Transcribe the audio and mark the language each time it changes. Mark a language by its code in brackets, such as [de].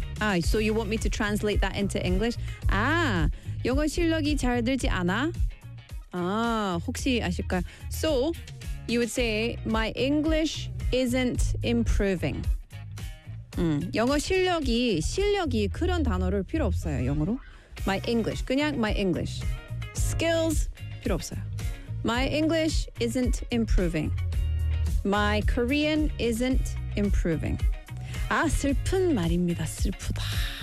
[en] Ah, so you want me to translate that into English? [ko] Ah, 영어 실력이 잘 늘지 않아? 아, 혹시 아실까요? [en] So, you would say, my English isn't improving. [ko] 영어 실력이 그런 단어를 필요 없어요, 영어로. [en] My English, [ko] 그냥 [en] my English. Skills, [ko] 필요 없어요. [en] My English isn't improving. My Korean isn't improving. [ko] 아, 슬픈 말입니다, 슬프다.